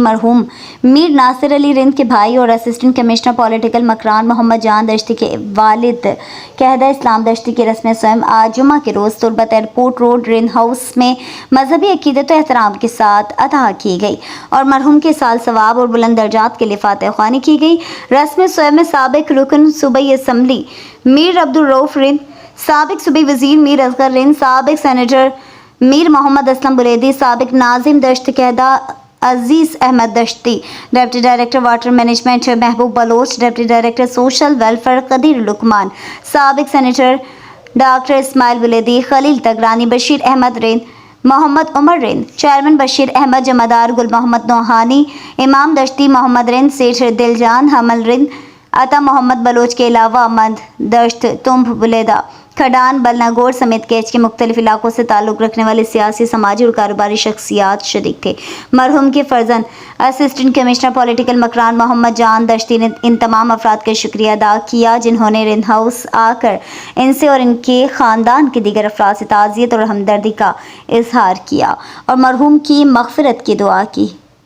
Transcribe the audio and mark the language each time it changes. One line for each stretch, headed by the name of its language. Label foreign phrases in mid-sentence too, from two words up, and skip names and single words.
Urdu: مرحوم میر ناصر علی رند کے بھائی اور
English: assistant commissioner political
Urdu: مکران محمد جان دشتی کے والد کہدا اسلام دشتی کی رسم سویم آج جمعہ کے روز تربت
English: airport road
Urdu: رند ہاؤس میں مذہبی عقیدت اور احترام کے ساتھ ادا کی گئی اور مرحوم کے سال ثواب اور بلند درجات کے لیے فاتحہ خوانی کی گئی. رسم سویم میں سابق رکن صوبائی اسمبلی میر عبدالرؤف رند، سابق صوبائی وزیر میر اصغر رند، سابق سینیٹر میر محمد اسلم بلیدی, साबिक ناظم دشت کہدا عزیز احمد دشتی,
English: deputy director water management
Urdu: महबूब बलोच,
English: deputy director social welfare
Urdu: कदीर लुकमान, سابق سینیٹر ڈاکٹر اسماعیل بلیدی، خلیل تگرانی، بشیر احمد رند، محمد عمر رند، چیئرمین بشیر احمد، جمعدار گل محمد نوہانی، امام دشتی محمد رند، سیٹھ دلجان حمل رند، عطا محمد بلوچ کے علاوہ امد دشت، تمب بلیدہ، کھڈان، بلناگور سمیت کیچ کے مختلف علاقوں سے تعلق رکھنے والے سیاسی، سماجی اور کاروباری شخصیات شریک تھے. مرحوم کے فرزند
English: assistant commissioner political
Urdu: مکران محمد جان دشتی نے ان تمام افراد کا شکریہ ادا کیا جنہوں نے رند ہاؤس آکر ان سے اور ان کے خاندان کے دیگر افراد سے تعزیت اور ہمدردی کا اظہار کیا اور مرحوم کی مغفرت کی دعا کی.